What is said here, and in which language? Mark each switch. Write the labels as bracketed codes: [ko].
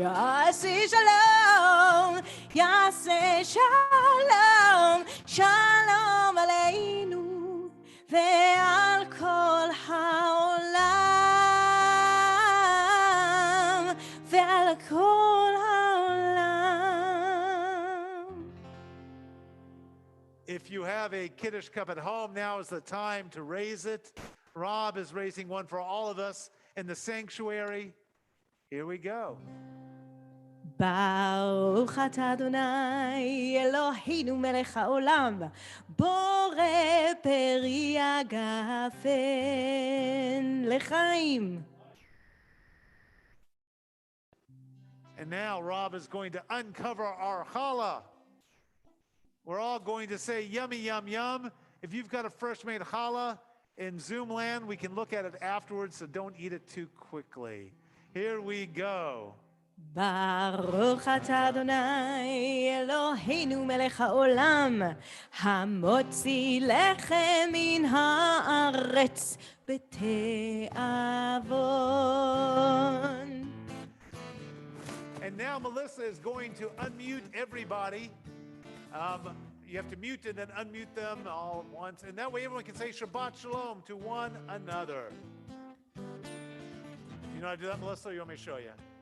[he] יעשה שלום, יעשה שלום, שלום עלינו ועל כל העולם ועל כל העולם. [en] If you have a Kiddush cup at home, now is the time to raise it. Rob is raising one for all of us in the sanctuary. Here we go. [he] ברוך אתה אדוני אלוהינו מלך העולם בורא פרי הגפן לחיים. [en] And now Rob is going to uncover our challah. We're all going to say yummy, yum, yum. If you've got a fresh made challah in Zoom land, we can look at it afterwards, so don't eat it too quickly. Here we go. [he] ברוך אתה אדוני אלוהינו מלך העולם המוציא לחם מן הארץ בתיאבון. [en] And now Melissa is going to unmute everybody. You have to mute and then unmute them all at once. And that way everyone can say Shabbat Shalom to one another. You know how to do that, Melissa, or you want me to show you?